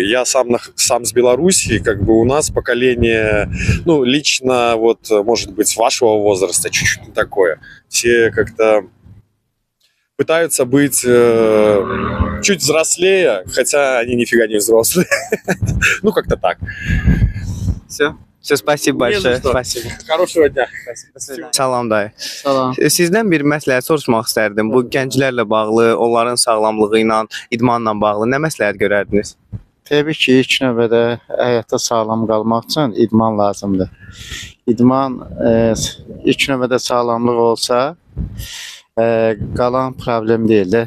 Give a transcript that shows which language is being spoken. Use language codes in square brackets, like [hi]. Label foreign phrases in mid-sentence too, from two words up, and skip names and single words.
[ru] Я сам с Белоруссии, как бы у нас поколение, ну, лично вот, может быть, вашего возраста чуть-чуть не такое. Все как-то пытаются быть чуть взрослее, хотя они нифига не взрослые. Ну, как-то так. Все. Все, спасибо большое. Спасибо. Хорошего дня. [az] Salam dayı. Salam. Sizdən bir məsləhət soruşmaq istərdim. Bu gənclərlə bağlı, onların sağlamlığı ilə, idmanla bağlı nə məsləhət görərdiniz? Təbii ki, ilk növbədə həyatda sağlam qalmaq üçün idman lazımdır. İdman ilk növbədə sağlamlıq olsa, qalan problem deyil də.